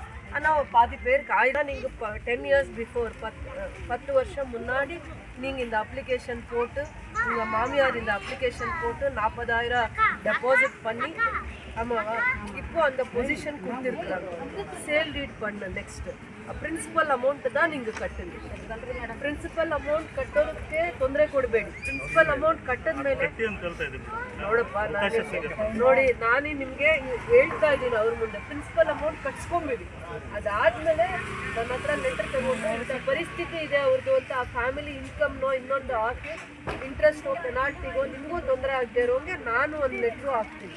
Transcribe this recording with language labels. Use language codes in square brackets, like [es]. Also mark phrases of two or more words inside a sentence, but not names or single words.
[ta] ஆனால் பாதி பேருக்கு ஆயிரம். நீங்கள் 10 [en] years before [ta] 10 வருஷம் முன்னாடி நீங்கள் இந்த அப்ளிகேஷன் போட்டு உங்கள் மாமியார் இந்த அப்ளிகேஷன் போட்டு 40,000 டெபாசிட் பண்ணி, ஆமாவா, இப்போ அந்த பொசிஷன் கொடுத்துருக்குறாங்க. [en] sale deed [ta] பண்ண நெக்ஸ்ட்டு [en] principal amount [ta] தான் நீங்கள் ಕಟ್ಟಲಿ. [en] principal amount [kn] ಕಟ್ಟೋದಕ್ಕೆ ತೊಂದರೆ ಕೊಡಬೇಡಿ. [en] principal amount [kn] ಕಟ್ಟದ ಮೇಲೆ ನೋಡಪ್ಪ, ನೋಡಿ ನಾನೇ ನಿಮಗೆ ಹೇಳ್ತಾ ಇದ್ದೀನಿ ಅವ್ರ ಮುಂದೆ, [en] principal amount [kn] ಕಟ್ಸ್ಕೊಂಬಿಡಿ. ಅದಾದಮೇಲೆ ನನ್ನ ಹತ್ರ ಲೆಟರ್ ತಗೊಂಡು ಇಂಥ ಪರಿಸ್ಥಿತಿ ಇದೆ ಅವ್ರದ್ದು ಅಂತ ಆ [en] family income [kn] ಇನ್ನೊಂದು ಹಾಕಿ ಇಂಟ್ರೆಸ್ಟೋ ಪೆನಾಲ್ಟಿಗೋ ನಿಮಗೂ ತೊಂದರೆ ಆಗದೆ ಇರೋಂಗೆ ನಾನು ಒಂದು ಲೆಟ್ರು ಹಾಕ್ತೀನಿ.